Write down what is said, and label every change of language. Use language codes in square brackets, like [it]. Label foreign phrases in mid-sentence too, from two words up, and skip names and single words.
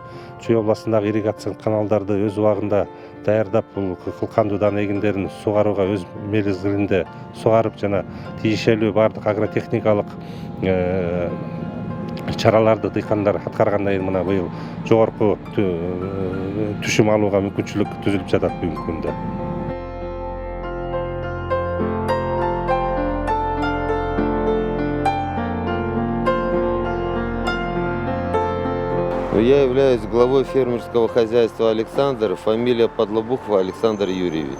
[ky] Чүй областындагы ирригация каналдарды өз убагында даярдап, бул кылкандуу дан эгиндерин сугарууга өз мезгилинде сугарып, жана тиешелүү бардык агротехникалык чараларды дыйкандар аткаргандан кийин мына быйыл жогорку түшүм алууга мүмкүнчүлүк түзүлүп жатат бүгүнкү күндө. [ru] Я являюсь главой фермерского хозяйства «Александр», фамилия Подлобухова Александр Юрьевич.